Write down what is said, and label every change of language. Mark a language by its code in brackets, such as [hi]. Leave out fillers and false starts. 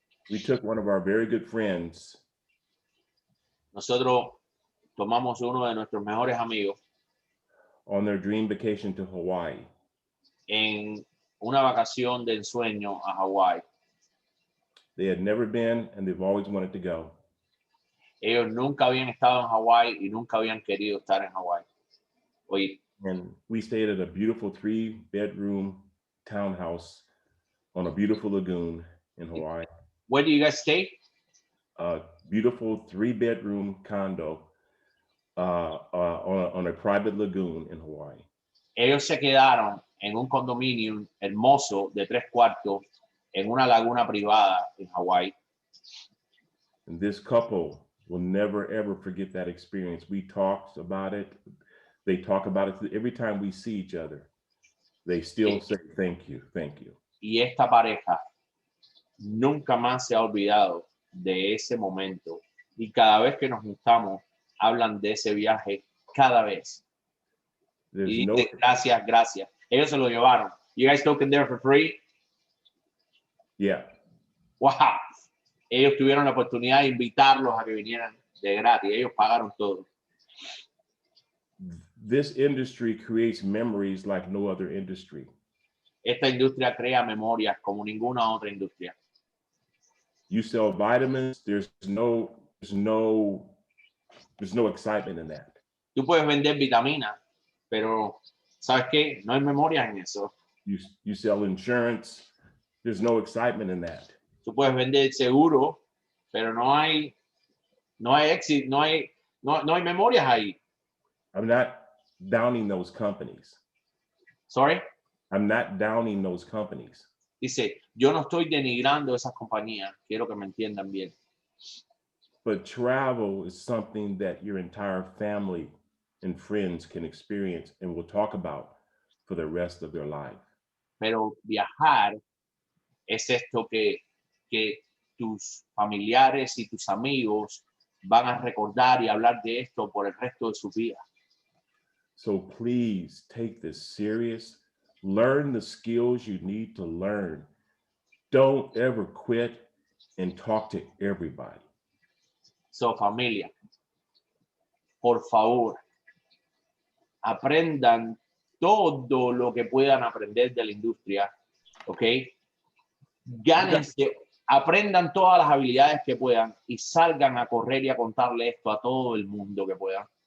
[en] we took one of our very good friends [es] nosotros tomamos uno de nuestros mejores amigos [en] on their dream vacation to Hawaii. [es] en una vacación de ensueño a Hawái. [en] They had never been and they've always wanted to go. [es] Ellos nunca habían estado en Hawái y nunca habían querido estar en Hawái. Oye, [en] And we stayed at a beautiful 3-bedroom townhouse on a beautiful lagoon in Hawaii. where do you guys stay? A beautiful 3-bedroom condo on a private lagoon in Hawaii. [es] Ellos se quedaron en un condominio hermoso de 3 cuartos en una laguna privada en Hawái. [en] And this couple will never, ever forget that experience. We talked about it. They talk about it every time we see each other. They still say, thank you, thank you. [es] Y esta pareja nunca más se ha olvidado de ese momento. Y cada vez que nos juntamos, hablan de ese viaje cada vez. [en] There's [es] Y no, dice, gracias, gracias. Ellos se lo llevaron. [en] You guys took them there for free? Yeah. Wow. [es] Ellos tuvieron la oportunidad de invitarlos a que vinieran de gratis. Ellos pagaron todo. [en] This industry creates memories like no other industry. [es] Esta industria crea memorias como ninguna otra industria. [en] You sell vitamins, there's no excitement in that. [es] Tú puedes vender vitaminas, pero ¿sabes qué? No hay memorias en eso. [en] You sell insurance, there's no excitement in that. [es] Tú puedes vender seguro, pero no hay éxito, no hay memorias ahí. [en] I'm not downing those companies. Sorry. I'm not downing those companies. [es] Dice, yo no estoy denigrando esas compañías, quiero que me entiendan bien. [en] But travel is something that your entire family and friends can experience and will talk about for the rest of their life. [es] Pero viajar es esto que tus familiares y tus amigos van a recordar y hablar de esto por el resto de su vida. [en] So please take this serious. Learn the skills you need to learn. Don't ever quit and talk to everybody. [es] So, familia, por favor, aprendan todo lo que puedan aprender de la industria, ¿ok? Gánense, aprendan todas las habilidades que puedan y salgan a correr y a contarle esto a todo el mundo que puedan.